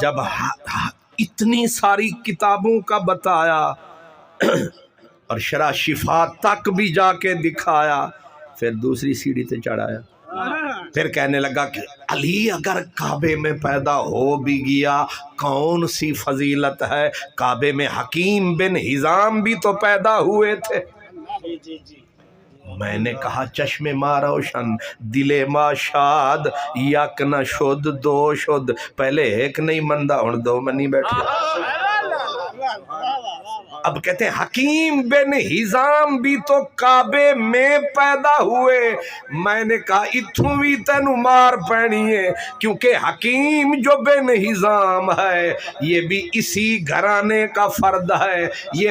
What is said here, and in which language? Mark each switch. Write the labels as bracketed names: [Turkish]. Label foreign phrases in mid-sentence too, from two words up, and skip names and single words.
[Urdu] جب اتنی ساری کتابوں کا بتایا اور شرح شفا تک بھی جا کے دکھایا، پھر دوسری سیڑھی تے چڑھایا، پھر کہنے لگا کہ علی اگر کعبے میں پیدا ہو بھی گیا کون سی فضیلت ہے، کعبے میں حکیم بن حزام بھی تو پیدا ہوئے تھے، جی جی جی میں نے کہا [Persian] چشم ما روشن دل ما شاد یک نہ شد دو شد، [Punjabi] پہلے ایک نہیں مندہ ہن دو منی بیٹھے۔ [Urdu] اب کہتے ہیں حکیم بن ہزام بھی تو کعبے میں پیدا ہوئے، میں نے کہا [Punjabi] اتھوں بھی تینو مار پینی [Urdu] ہے، کیونکہ حکیم جو بن ہزام ہے یہ بھی اسی گھرانے کا فرد ہے، یہ